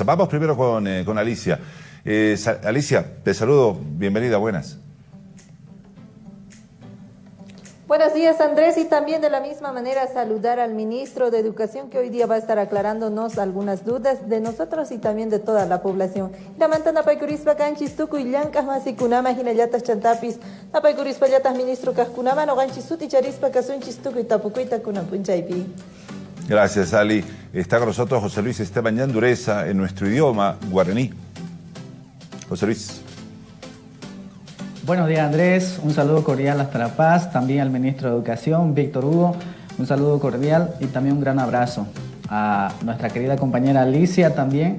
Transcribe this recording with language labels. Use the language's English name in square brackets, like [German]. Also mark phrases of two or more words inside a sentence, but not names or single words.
[Spanish] Vamos primero con Alicia. Alicia, te saludo, bienvenida, buenas. Buenos días, Andrés, y también de la misma manera saludar al ministro de Educación que hoy día va a estar aclarándonos algunas dudas de nosotros y también de toda la población. [Quechua] Ramantana paykurispa canchis tukuy llank'aq masikunama hinallatas chantapis napaykurispa llatas ministro kajkunama noqanchis suti charispa kasunchis tukuy tapukuyta kunapunchaypi. [Spanish] Gracias, Ali. Está con nosotros José Luis Esteban Yandureza en nuestro idioma guaraní. José Luis. Buenos días, Andrés. Un saludo cordial hasta La Paz. También al ministro de Educación, Víctor Hugo. Un saludo cordial y también un gran abrazo a nuestra querida compañera Alicia también.